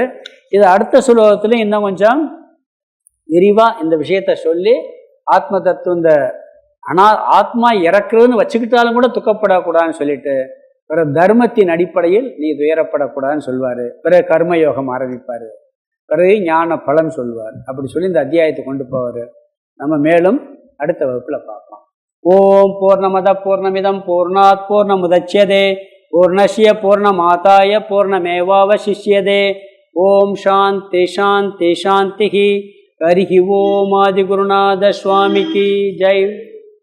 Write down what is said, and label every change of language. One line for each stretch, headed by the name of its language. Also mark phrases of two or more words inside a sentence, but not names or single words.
Tamil: இது அடுத்த சுலோகத்துல இன்னும் கொஞ்சம் விரிவா இந்த விஷயத்த சொல்லி ஆத்ம தத்துவம், இந்த ஆத்மா இறக்குறதுன்னு வச்சுக்கிட்டாலும் கூட துக்கப்படக்கூடாதுன்னு சொல்லிட்டு, பிறகு தர்மத்தின் அடிப்படையில் நீ துயரப்படக்கூடாதுன்னு சொல்வாரு. பிறகு கர்மயோகம் ஆரம்பிப்பாரு, பிறகு ஞான பலன் சொல்வார். அப்படி சொல்லி இந்த அத்தியாயத்தை கொண்டு போவார். நம்ம மேலும் அடுத்த வகுப்புல பார்க்கலாம்.
Sanskrit: ॐ पूर्णमदः पूर्णमिदं पूर्णात् पूर्णमुदच्यते पूर्णस्य पूर्णमादाय पूर्णमेवावशिष्यते. ॐ शान्तिः शान्तिः शान्तिः. हरिः ॐ
Tamil: ஆதிகுருநாத சுவாமிக்கு ஜெய்.